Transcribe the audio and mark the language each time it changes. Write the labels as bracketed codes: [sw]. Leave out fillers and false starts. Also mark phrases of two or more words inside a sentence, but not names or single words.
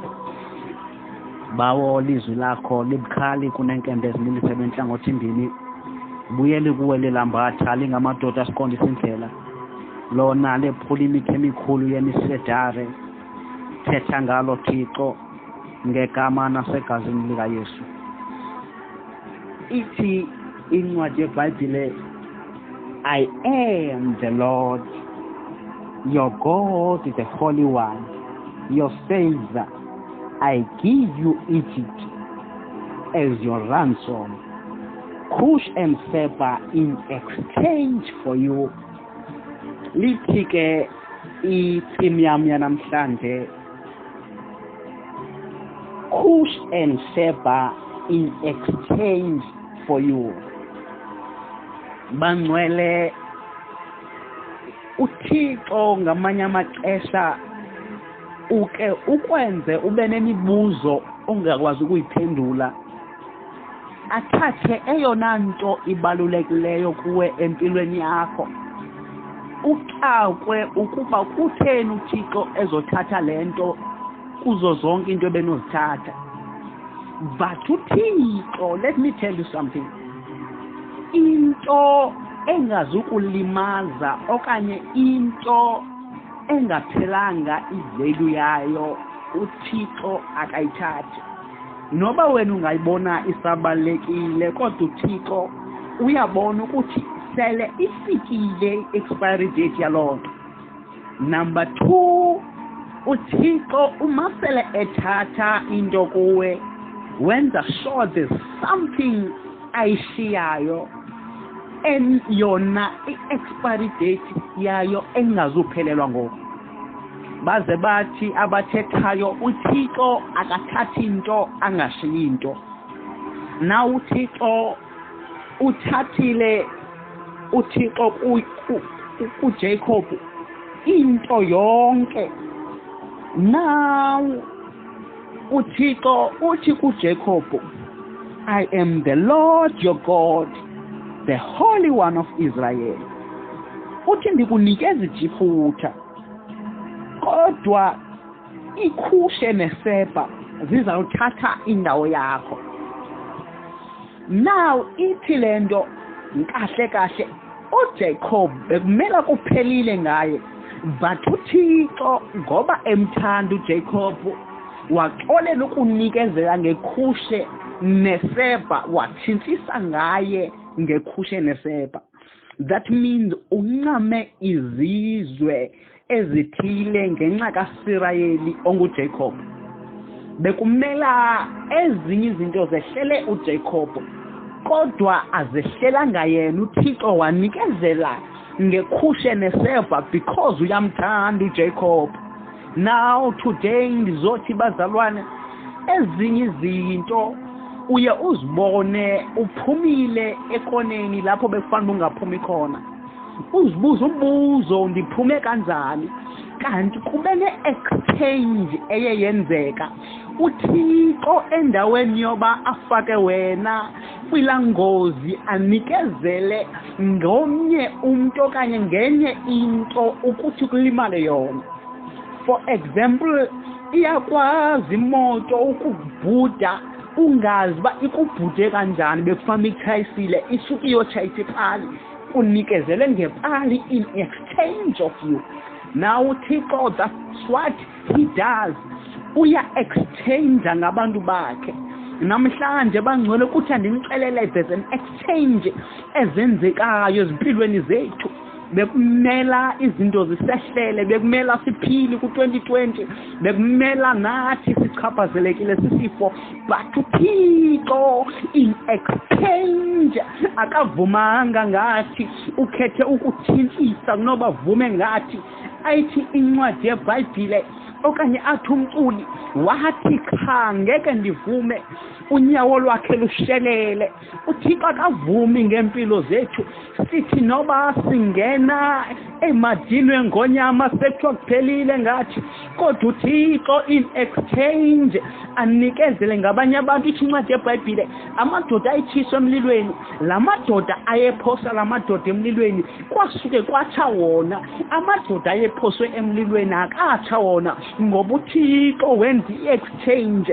[xh] Bawo lizwi lakho libukhali kunenkembe ezininzi enhlangothi imbini, buyele kuwe lelambatha lingamadoda asiqondisa indlela, lona lephula imithe emikhulu yemisedare, thetha ngalo Thixo ngegama nasegazini likaYesu. Ithi incwadi yeBhayibhile, [en] I am the Lord your God, the Holy One, your Savior. I give you Egypt as your ransom, Cush and Seba in exchange for you. [xh] Lithi ke ithimi yami yanamhlanje, [en] Cush and Seba in exchange for you. [xh] Bangcwele, uThixo ngamanye amaxesha uke ukwenze ube nemibuzo ongakwazi ukuyiphendula, athathe eyona nto ibalulekileyo kuwe empilweni yakho, ucakwe ukuba kutheni uThixo ezothatha lento kuzo zonke into ebenozithatha. But uThixo, [en] let me tell you something, [xh] into engazukulimaza okanye into engaphelanga ivalue yayo uThixo akayithathi. Noba wena ungayibona isabalekile, kodwa uThixo uyabona ukuthi sele ifikile [en] expiry date [xh] yaloo nto. Number 2, uThixo umasele ethatha into kuwe, wenza [en] sure there's something [xh] ayishiyayo en yona i- [en] expiry date [xh] yayo engazuphelelwa ngoku. Baze bathi abathethayo uThixo akathathi into angashiyi into. Na uThixo uthathile uThixo kuJacob into yonke. Now uThixo uthi kuJacob, [en] I am the Lord your God, the Holy One of Israel. [xh] Uthi ndikunikeza iJiputha, kodwa ikhushe nesebha zizawuthatha indawo yakho. Now ithi lento kahle kahle uJacob bekumela kuphelile ngaye, but uThixo ngoba emthanda uJacob waxolela ukunikezela ngekhushe nesebha, wathintsisa ngaye ngekhushe nesebha. [en] That means [xh] uncame izizwe ezithile ngenxa kaIsrayeli onguJacob. Bekumela ezinye izinto zehlele uJacob, kodwa azehlela yena. uThixo wanikezela ngekhushe nesebha because uyamthanda uJacob. Now today ndizothi bazalwane, ezinye izinto uye uzibone uphumile ekoneni lapho bekufanele ungaphumi khona, uzibuza umbuzo, ndiphume kanjani? Kanti kube ne-exchange eyenzeka. uThixo endaweni yoba afake wena kwilangozi anikezele ngomnye umuntu okanye ngenye into ukuthi kulimale yona. [en] For example, [xh] iyakwazi imoto ukubhuda ungazi ba ikubhude kanjani, bekufanele ichayisile isuke iyotshayisa ipali, unikezele ngepali [en] in exchange of you. Now uThixo, that's what he does. [xh] Uya exchange ngabantu bakhe. Namhlanje bangcwele ukuthi andinixelele [en] there's an exchange [xh] ezenzekayo ezimpilweni zethu. bekumela izinto zisehlele, bekumela siphili ku-2020, bekumela nathi sichaphazelekile sisifo, but uThixo [en] in exchange [xh] akavumanga ngathi, ukhethe ukuthintisa kunoba vume ngathi. Ayithi incwadi yeBhayibhile okanye athi umculi wathi cha ngeke ndivume unyawo lwakhe lushelele. uThixo akavumi ngempilo zethu, sithi noba singena emadini engonyama sekuthiwa kuphelile ngathi, kodwa uThixo [en] in exchange [xh] anikezele ngabanye abantu. Ithi incwadi yeBhayibhile amadoda ayithiswa emlilweni, la madoda ayephosa la madoda emlilweni kwasuke kwatsha wona. Amadoda ayephoswe emlilweni akatsha wona ngoba uThixo wenza i-exchange.